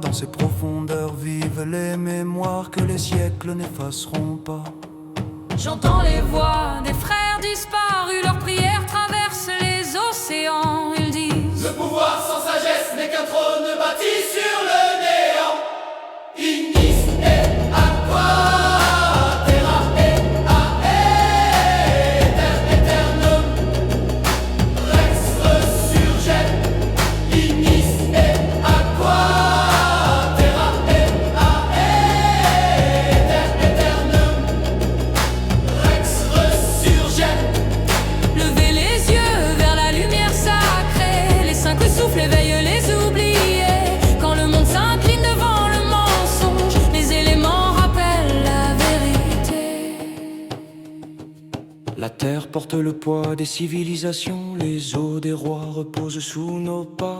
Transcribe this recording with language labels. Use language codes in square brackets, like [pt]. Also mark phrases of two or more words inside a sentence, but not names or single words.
[fr] Dans ses profondeurs vivent les mémoires que les siècles n'effaceront pas. J'entends les voix des frères disparus, leurs prières traversent les océans. Ils disent: le pouvoir sans sagesse n'est qu'un trône bâti sur le néant. [la] Ignis et aqua, terra et aer, éther éternum, rex resurgere. Ignis et aqua, terra et aer, éther éternum, rex resurgere. [fr] levez les yeux vers la lumière sacrée, les cinq souffles éveillent les oubliés. Quand le monde s'incline devant le mensonge, les éléments rappellent la vérité. La terre porte le poids des civilisations, les os des rois reposent sous nos pas.